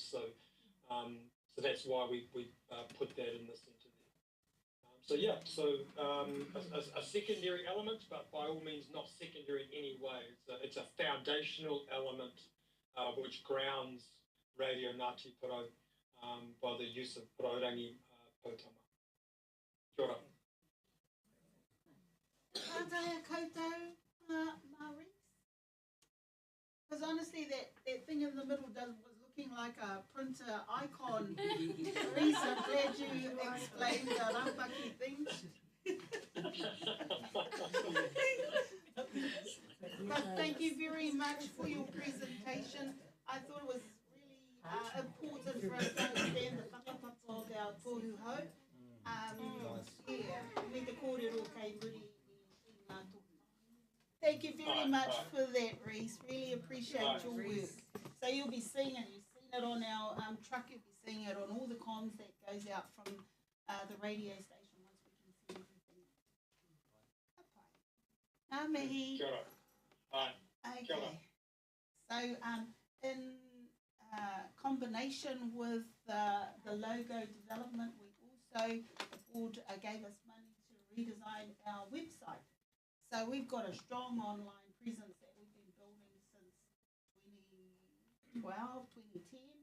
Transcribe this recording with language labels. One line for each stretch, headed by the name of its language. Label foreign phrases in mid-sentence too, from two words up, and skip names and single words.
English: So that's why we put that in the centre there. A secondary element, but by all means not secondary in any way. It's a foundational element which grounds Radio Ngati Porou by the use of Porourangi Potama.
Māori: Kia ora. Kātaia koutou,
English: Maurice? Because honestly, that thing in the middle was looking like a printer icon. Reese, I'm glad you explained the raupaki thing. But thank you very much for your presentation. I thought it was really important for us to understand the whakapapa of our tohuhou.
Māori: Me te kōrero kei muri i ngā tohu.
English: Thank you very much for that, Reese. Really appreciate your work. So you'll be seeing it. You've seen it on our truck. You'll be seeing it on all the comms that goes out from the radio station once we can see everything.
Māori: Ngā mihi. Kia ora. Hi.
English: Okay. So in combination with the logo development, we also, the board gave us money to redesign our website. So we've got a strong online presence that we've been building since 2012, 2010.